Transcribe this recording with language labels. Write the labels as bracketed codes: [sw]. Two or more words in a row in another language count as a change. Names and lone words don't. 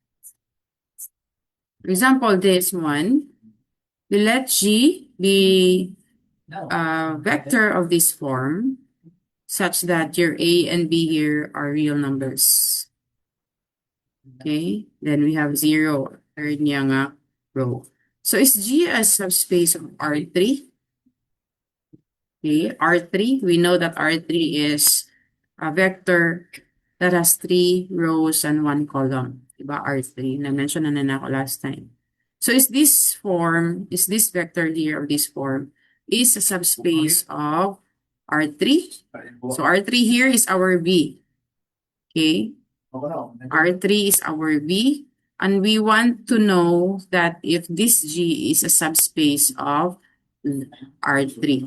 [en] For example, this one, we let G be a vector of this form such that your A and B here are real numbers. Okay, then we have 0, third [hil] niya nga [en] row. So is G a subspace of R3? Okay, R3, we know that R3 is a vector that has 3 rows and 1 column. [hil] Diba, R3, na-mention na ako [en] last time. So is this vector here of this form, is a subspace of R3? So R3 here is our V. Okay, R3 is our V. And we want to know that if this G is a subspace of R3.